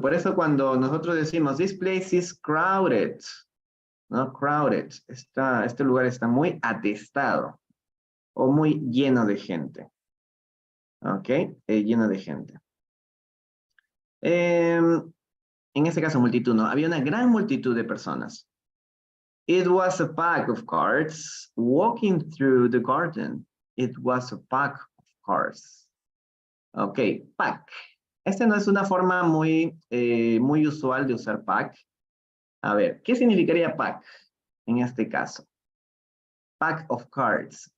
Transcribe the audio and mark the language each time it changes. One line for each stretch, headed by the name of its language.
Spanish: Por eso cuando nosotros decimos,
English: this place is crowded,
Spanish: ¿no? Crowded, este lugar está muy atestado o muy lleno de gente. ¿Ok? Lleno de gente. En este caso, multitud, ¿no? Había una gran multitud de personas.
English: It was a pack of carts walking through the garden. It was a pack of carts. Ok, pack.
Spanish: Esta no es una forma muy, muy usual de usar pack. A ver, ¿qué significaría pack en este caso?
English: Pack of cards.